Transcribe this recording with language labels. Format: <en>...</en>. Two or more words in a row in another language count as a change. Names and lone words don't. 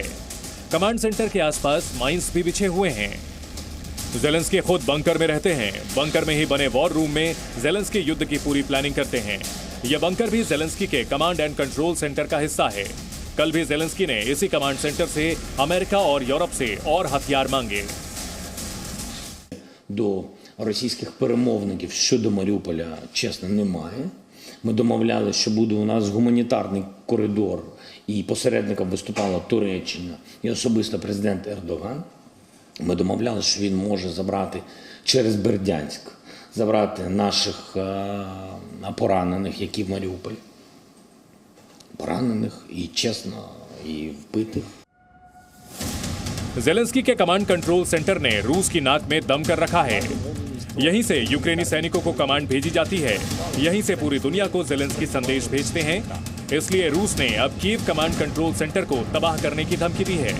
<en>command center</en> <hi>के आसपास माइंस भी बिछे हुए हैं। ज़ेलेंस्की खुद बंकर में रहते हैं। बंकर में ही बने</hi> <en>war room</en> <hi>में ज़ेलेंस्की युद्ध की पूरी प्लानिंग करते हैं। यह बंकर भी ज़ेलेंस्की के</hi> <en>command and control center</en> <hi>का हिस्सा है। कल भी ज़ेलेंस्की ने इसी</hi> <en>command center</en> <hi>से अमेरिका और यूरोप से और हथियार मांगे।</hi> <uk>До російських перемовників щодо Маріуполя, чесно, немає. Ми домовлялися, що буде у нас гуманітарний коридор, і посередником виступала Туреччина і особисто президент Ердоган. Ми домовлялися, що він може забрати через Бердянськ, забрати наших поранених, які в Маріуполі. Поранених і чесно, і вбитих.</uk> <hi>ज़ेलेंस्की के</hi> <en>command control center</en> <hi>ने रूस की नाक में दम कर रखा है। यहीं से यूक्रेनी सैनिकों को कमांड भेजी जाती है। यहीं से पूरी दुनिया को ज़ेलेंस्की संदेश भेजते हैं। इसलिए रूस ने अब कीव</hi> <en>command control center</en> <hi>को तबाह करने की धमकी दी है।</hi>